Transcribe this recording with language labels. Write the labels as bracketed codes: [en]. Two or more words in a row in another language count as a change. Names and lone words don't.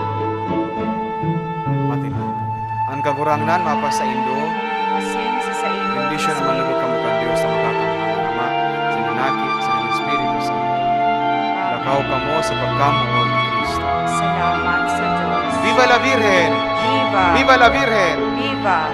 [bik] Matinan. Ang kagurangan mapas sa Indo, Asin sa imo. bendisyon naman lugod kamo kang Diyos sa makakamang Ama, sinanakit sa Espiritu Santo. Lakaw kamo sa pagkamuot ni Kristo. Salamat sa Diyos. [es] Viva la Virgen! Viva! Viva la Virgen! Viva!